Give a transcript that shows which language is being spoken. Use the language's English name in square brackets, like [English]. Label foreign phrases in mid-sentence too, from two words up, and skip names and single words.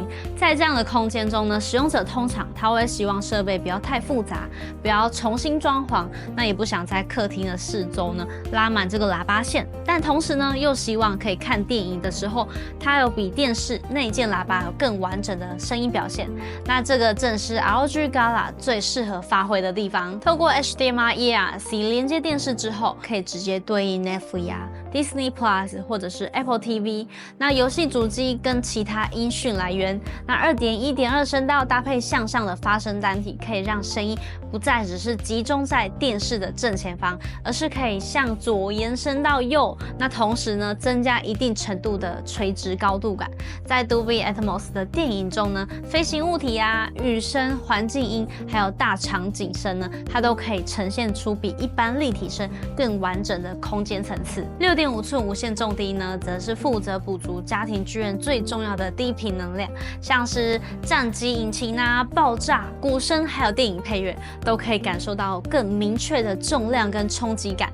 [Chinese] 在這樣的空間中呢，使用者通常他會希望設備不要太複雜，不要重新裝潢，那也不想在客廳的四周呢拉滿這個喇叭線，但同時呢，又希望可以看電影的時候，它有比電視內建喇叭有更完整的聲音表現。那這個正是 ROG Gala 最適合發揮的地方。透過 HDMI ERC 連接電視之後，可以直接對應 Netflix 啊、Disney Plus 或者是 Apple TV。那遊戲主機跟其他音訊來源，那 2.1.2 聲道搭配向上的發聲单體，可以讓聲音不再只是集中在電視的正前方，而是可以向左延伸到右。那同時呢，增加一定程度的垂直高度感。在 Dolby Atmos 的電影中呢，飛行物體啊、雨聲、環境音，還有大場景聲呢，它都可以呈現出比一般立體聲更完整的空間層次。6.5寸無線重低音呢，則是負責補足家庭劇院最重要的低頻能量，像是戰機引擎啊、爆炸、鼓聲，還有電影配樂，都可以感受到更明確的重量跟衝擊感。